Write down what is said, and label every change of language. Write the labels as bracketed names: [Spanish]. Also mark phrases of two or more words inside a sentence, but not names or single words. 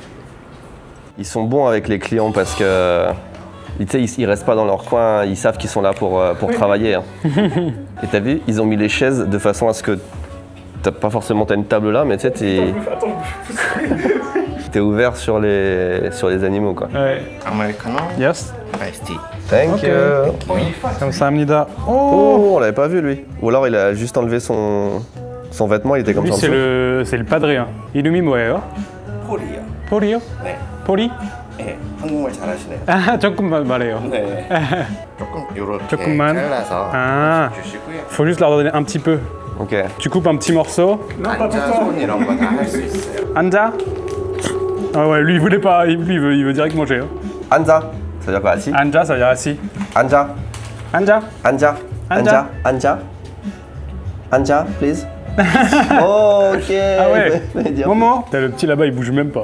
[French] Ils sont bons avec les clients parce que ils restent pas dans leur coin, ils savent qu'ils sont là pour travailler. Hein. Et t'as vu, ils ont mis les chaises de façon à ce que t'as une table là, mais tu sais, t'es ouvert sur les animaux quoi. Ouais. [English] Americano, Yes. iced tea. Thank you. [French] Comme ça, Amnida. Oh, on l'avait pas vu lui. Ou alors il a juste enlevé son vêtement, il était comme Lui, ça. En dessous. c'est le padre. hein. Illumi 뭐예요? [Korean] 폴이요. 폴이요? 네. 폴이? 네. 한국말 잘하시네요. 아, 조금만 말해요. 네. 조금 요렇게 조금만. 잘라서 Ah, 주시고요. [French] faut juste leur donner un petit peu. Ok. Tu coupes un petit morceau. [Korean] 앉아 손 이런 거 다 할 수 있어요. Anja. [French] Ah ouais, lui il voulait pas, lui il veut direct manger. hein. Anja, ça veut dire quoi assis? Anja, ça veut dire assis. [Korean] Anja, Anja. Anja, Anja. Anja, Anja, [English] please. [French] Oh, ok. Ah ouais. Fallait dire. Momo. T'as le petit là-bas, il bouge même pas.